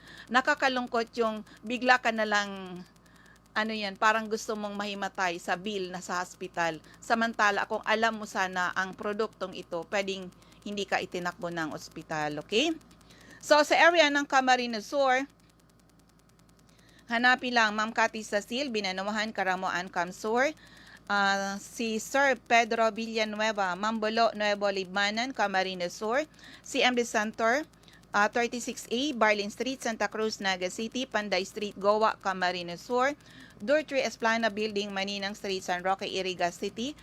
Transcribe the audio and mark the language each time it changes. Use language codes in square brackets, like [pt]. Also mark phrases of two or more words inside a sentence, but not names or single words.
[tl] Nakakalungkot yung bigla ka na lang parang gusto mong mahimatay sa bill na sa hospital. Samantala kung alam mo sana ang produktong ito, pwedeng hindi ka itinakbo ng ospital, okay? So, sa area ng Camarines Sur, hanapin lang Ma'am Cathy Cecil, Binanuhan, Karamoan, Camsur. Si Sir Pedro Villanueva, Mambolo, Nuevo Libmanan, Camarines Sur. CMD Center, 36A, Barlin Street, Santa Cruz, Naga City. Panday Street, Goa, Camarines Sur. Dortry Esplana Building, Maninang Street, San Roque, Iriga City.